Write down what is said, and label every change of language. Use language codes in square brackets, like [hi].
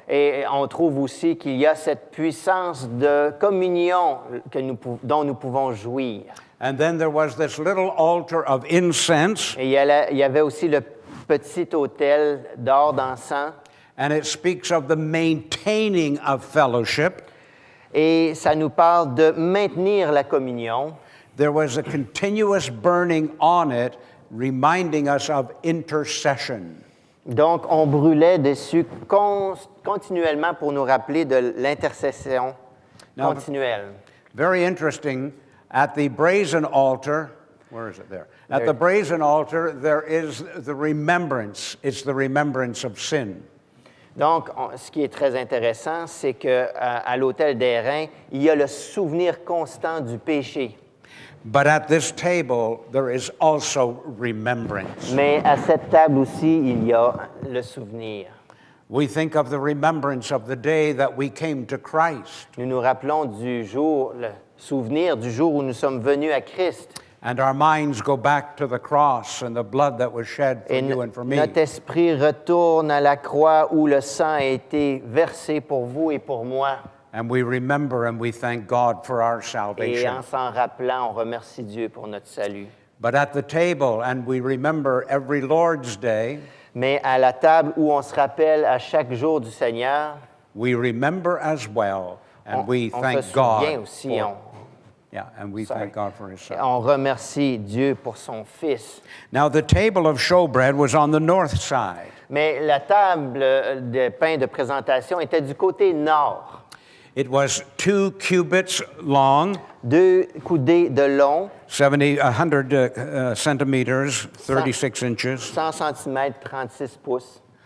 [fr] Et on trouve aussi qu'il y a cette puissance de communion dont nous pouvons jouir. [en] And then there was this little altar of incense, [fr] Et il y avait aussi le petit autel d'or d'encens. [en] and it speaks of the maintaining of fellowship. [fr] Et ça nous parle de maintenir la communion. [en] There was a continuous burning on it, reminding us of intercession. [fr] Donc, on brûlait dessus continuellement pour nous rappeler de l'intercession [en] Now, [fr] continuelle. [en] Very interesting, at the brazen altar, where is it there? At the brazen altar, there is the remembrance. It's the remembrance of sin. [fr] Donc, ce qui est très intéressant, c'est qu'à l'autel d'airain, il y a le souvenir constant du péché. [en] But at this table, there is also remembrance. [fr] Mais à cette table aussi, il y a le souvenir. [en] We think of the remembrance of the day that we came to Christ. [fr] Nous nous rappelons du jour, le souvenir du jour où nous sommes venus à Christ. [en] And our minds go back to the cross and the blood that was shed for [fr] Et [en] you and for me. [fr] notre esprit retourne à la croix où le sang a été versé pour vous et pour moi. [en] And we remember and we thank God for our [fr] Et [en] salvation. [fr] en s'en rappelant, on remercie Dieu pour notre salut. [en] But at the table, and we remember every Lord's Day, [fr] Mais à la table où on se rappelle à chaque jour du Seigneur, [en] we remember as well, and we [fr] on [en] thank [fr] se souvient [en] God. [fr] aussi, [en] And we thank God for His Son. [fr] on remercie Dieu pour son Fils. [en] Now, the table of showbread was on the north side. [fr] Mais la table de pain de présentation était du côté nord. [en] It was 2 cubits long, [fr] 2 coudées de long, [en] 100 centimeters, 36 inches, [fr] 100 cm, 36 pouces.